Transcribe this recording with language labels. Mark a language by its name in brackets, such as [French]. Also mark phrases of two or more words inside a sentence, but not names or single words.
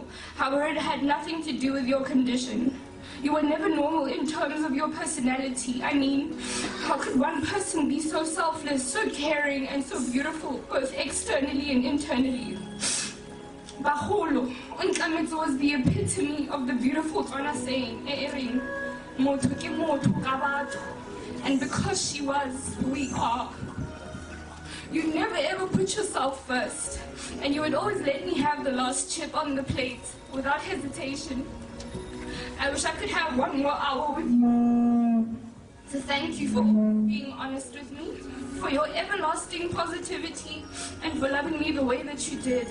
[English] However, it had nothing to do with your condition. You were never normal in terms of your personality. I mean, how could one person be so selfless, so caring, and so beautiful, both externally and internally? Baholo, Untlamitz was the epitome of the beautiful Tswana saying, [Tswana] "E'ering, motho ke motho ka batho." [English] And because she was, we are. You never ever put yourself first, and you would always let me have the last chip on the plate without hesitation. I wish I could have one more hour with you. So thank you for being honest with me, for your everlasting positivity, and for loving me the way that you did.